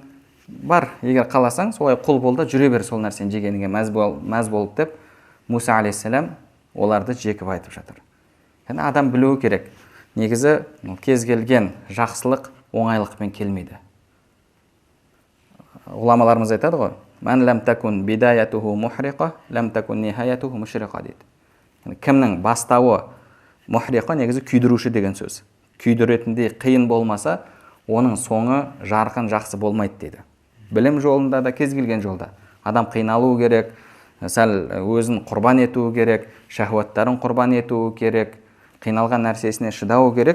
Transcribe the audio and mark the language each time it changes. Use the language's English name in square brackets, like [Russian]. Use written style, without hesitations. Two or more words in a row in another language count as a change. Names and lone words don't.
[Kazakh] Бар, егер қаласаң, солай құл бол да жүре бер сол нәрсені жегеніңе мәз болып деп Муса алейхиссалам оларды жекіп айтып жатыр. Яғни адам білуі керек. Негізі кез келген жақсылық оңайлықпен келмейді. Ғұламаларымыз айтады ғой: [Arabic] "من لم تكن بدايته محرقة لم تكن نهايته مشرقة" дейді. [Kazakh] Кімнің бастауы мухриқа, негізі күйдіруші деген сөз. Күйдіретіндей қиын болмаса, оның соңы жарқын, жақсы болмайды дейді. Білім жолында да, кез келген жолда адам қиналу керек, сәл өзін құрбан етуі керек, шахуаттарын құрбан етуі керек, қиналған нәрсесіне шыдауы керек.